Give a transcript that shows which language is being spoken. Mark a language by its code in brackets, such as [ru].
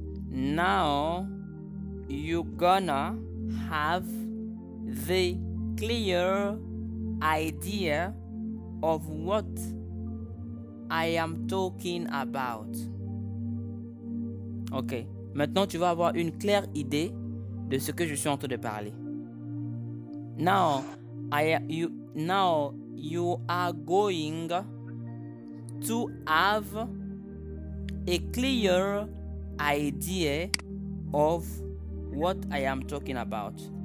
[en] Now, you're gonna have the clear idea of what I am talking about. Ok. [fr] Maintenant, tu vas avoir une claire idée de ce que je suis en train de parler. [en] Now, you are going to have a clear idea of what I am talking about.